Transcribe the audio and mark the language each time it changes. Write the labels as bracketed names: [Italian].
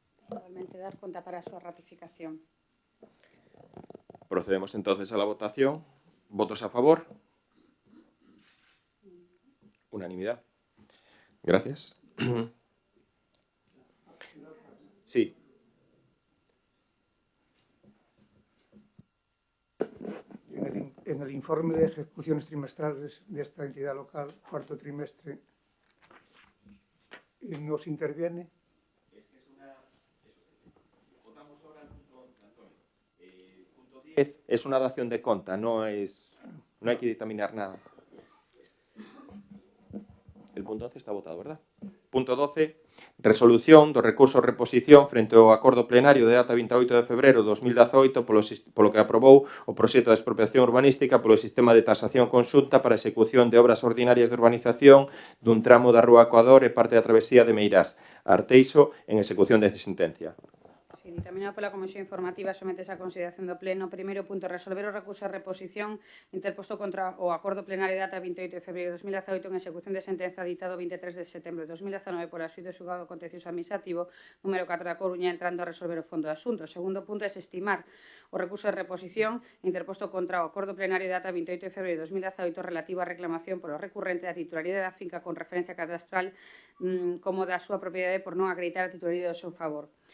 [Galician] Igualmente dar conta para a súa ratificación. [Spanish] Procedemos entonces a la votación. ¿Votos a favor? Unanimidad. Gracias. Sí. En el informe de ejecuciones trimestrales de esta entidad local, cuarto trimestre, nos interviene. Votamos ahora el punto 11. Es una dación de conta, no hay que dictaminar nada. El punto 11 está votado, ¿verdad? [Galician] Punto 12, resolución do recurso de reposición frente ao acordo plenario de data 28 de febreiro de 2018 polo que aprobou o proxecto de expropiación urbanística polo sistema de tasación conxunta para a execución de obras ordinarias de urbanización dun tramo da Rúa Ecuador e parte da travesía de Meirás a Arteixo en execución de sentencia. Sí, dictaminado pola Comisión Informativa, sometes a consideración do Pleno. Primeiro punto, resolver o recurso de reposición interposto contra o acordo plenario de data 28 de febreiro de 2018 en execución de sentenza ditado 23 de setembro de 2019 por xuízo xulgado contencioso administrativo número 4 da Coruña, entrando a resolver o fondo do asunto. O segundo punto é desestimar o recurso de reposición interposto contra o acordo plenario de data 28 de febreiro de 2018 relativo á reclamación polo recurrente da titularidade da finca con referencia cadastral como da súa propiedade por non acreditar a titularidade do seu favor.